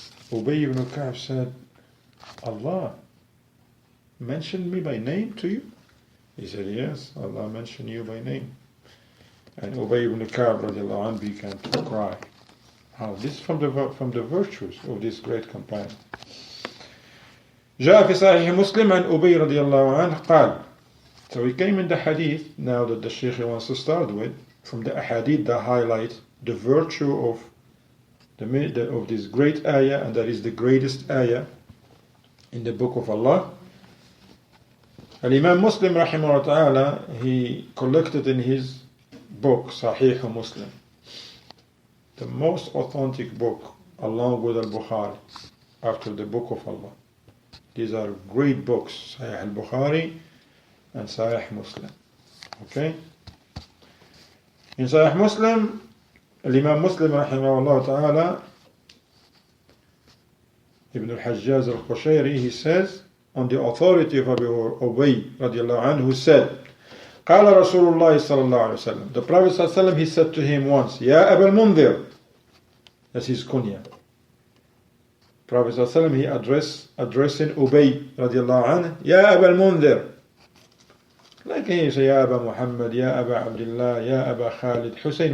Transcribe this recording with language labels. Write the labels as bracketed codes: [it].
[en] Ubay ibn Ka'b said, Allah mentioned me by name to you? He said, yes, Allah mentioned you by name. And Ubay ibn Ka'b radiallahu anhu began to cry. This is from the virtues of this great companion. [ar] جاء في صحيح مسلم عن أبي رضي الله عنه قال. [en] So we came in the hadith now that the Shaykh wants to start with, from the hadith that highlight the virtue of this great ayah, and that is the greatest ayah in the book of Allah. Al-Imam Muslim rahimahullah ta'ala, he collected in his book Sahih Muslim, the most authentic book along with Al-Bukhari after the book of Allah. These are great books, Sahih al-Bukhari and Sahih Muslim. Okay? In Sahih Muslim, Imam Muslim rahimahullah ta'ala, Ibn al-Hajjaz al-Qushayri, he says, on the authority of Abu Ubay radiallahu anhu, who said, قال رسول الله صلى الله عليه وسلم, the Prophet صلى الله عليه وسلم, he said to him once, يا أبا المنذر, that's his kunya. Prophet صلى الله عليه وسلم, he addressing Ubay radiallahu anhu, يا أبا المنذر, like he say, يا أبا محمد, يا أبا عبد الله, يا أبا خالد حسين.